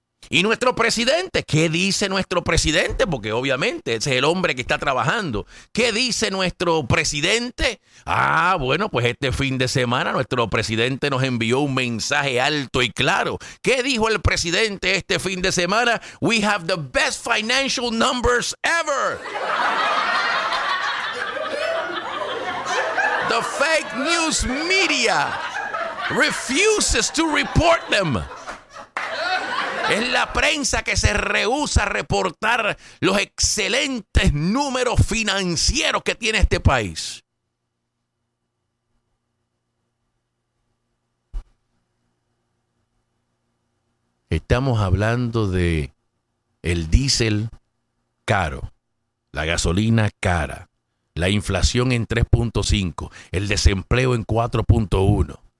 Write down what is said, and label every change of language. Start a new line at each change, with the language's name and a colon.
Spanish: ¿Y nuestro presidente? ¿Qué dice nuestro presidente? Porque obviamente ese es el hombre que está trabajando. ¿Qué dice nuestro presidente? Ah, bueno, pues este fin de semana nuestro presidente nos envió un mensaje alto y claro. ¿Qué dijo el presidente este fin de semana?
English: We have the best financial numbers ever. The fake news media refuses to report them.
Spanish: Es la prensa que se rehúsa a reportar los excelentes números financieros que tiene este país. Estamos hablando de el diésel caro, la gasolina cara, la inflación en 3.5, el desempleo en 4.1.